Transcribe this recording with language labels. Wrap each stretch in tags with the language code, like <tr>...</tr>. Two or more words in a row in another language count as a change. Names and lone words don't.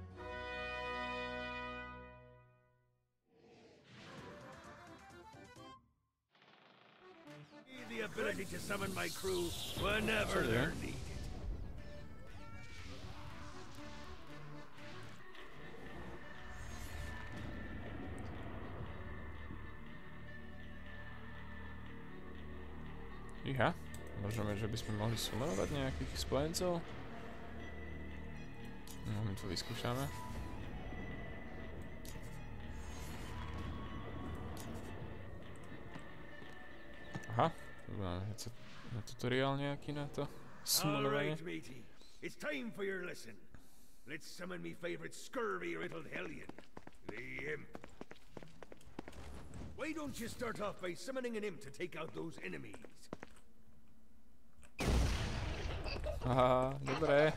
<en>The ability to summon my crew whenever they're needed.</en> <sk>Iha, môžeme, že by sme mohli summonovať nejakých spojencov. No, my to vyskúšame. Aha, máme tutoriál nejaký na to summonovanie.</sk> <en>Alright, matey. It's time for your lesson. Let's summon me favorite scurvy-riddled hellion, the imp. Why don't you start off by summoning an imp to take out those enemies?</en> <sk>Haha, dobré.</sk>